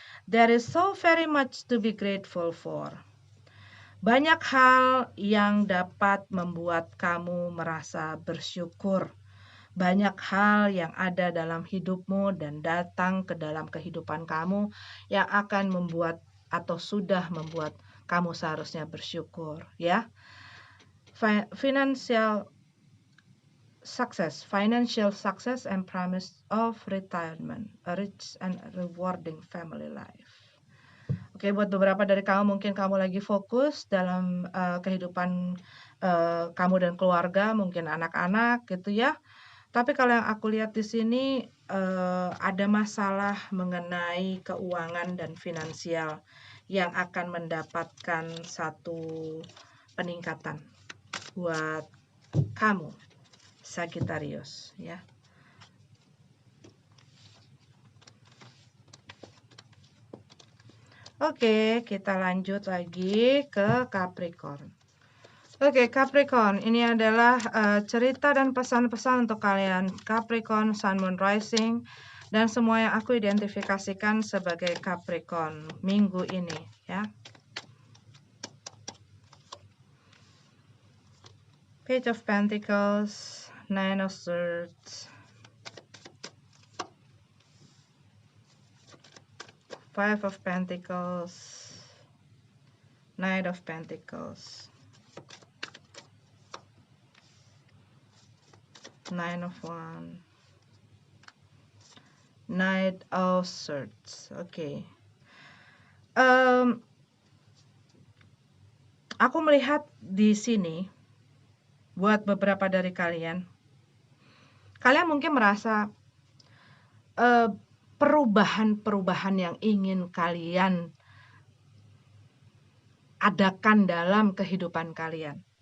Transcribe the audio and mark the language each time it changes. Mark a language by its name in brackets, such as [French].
[English] There is so very much to be grateful for. [Indonesian] Banyak hal yang dapat membuat kamu merasa bersyukur. Banyak hal yang ada dalam hidupmu dan datang ke dalam kehidupan kamu yang akan membuat atau sudah membuat kamu seharusnya bersyukur ya. [English] Financial success and promise of retirement, a rich and rewarding family life. [Indonesian] Oke, buat beberapa dari kamu mungkin kamu lagi fokus dalam kehidupan kamu dan keluarga, mungkin anak-anak gitu ya. Tapi kalau yang aku lihat di sini ada masalah mengenai keuangan dan finansial yang akan mendapatkan satu peningkatan buat kamu, Sagittarius ya. Oke, kita lanjut lagi ke Capricorn. Oke, Capricorn, ini adalah cerita dan pesan-pesan untuk kalian Capricorn, Sun, Moon, Rising, dan semua yang aku identifikasikan sebagai Capricorn minggu ini ya. [English] Page of Pentacles, Nine of Swords, Five of Pentacles, Knight of Pentacles, Nine of Wands, Knight of Swords. Oke. [Indonesian] Aku melihat di sini buat beberapa dari kalian mungkin merasa perubahan-perubahan yang ingin kalian adakan dalam kehidupan kalian.